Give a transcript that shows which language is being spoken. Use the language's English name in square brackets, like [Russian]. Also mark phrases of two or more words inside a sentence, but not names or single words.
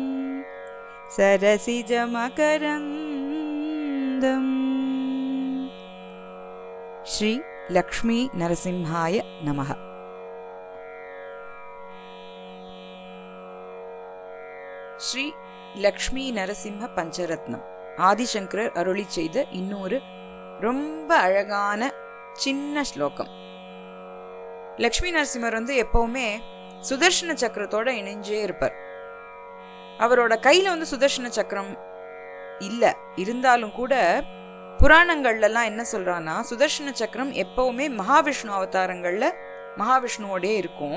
[Sanskrit] सरसिजमकरन्दम्। श्री लक्ष्मी नरसिंहाय नमः। [Tamil] श्री लक्ष्मी नरसिंह पंचरत्नम ஆதிசங்கரர் அருளி செய்த இன்னொரு ரொம்ப அழகான சின்ன ஸ்லோகம். லக்ஷ்மி நரசிம்மர் எப்பவுமே சுதர்ஷன சக்கரத்தோட இணைஞ்சே இருப்பார். அவரோட கையில சுதர்ஷன சக்கரம் இல்ல இருந்தாலும் கூட புராணங்கள்லாம் என்ன சொல்றான்னா, சுதர்ஷன சக்கரம் எப்பவுமே மகாவிஷ்ணு அவதாரங்கள்ல மகாவிஷ்ணுவோடே இருக்கும்.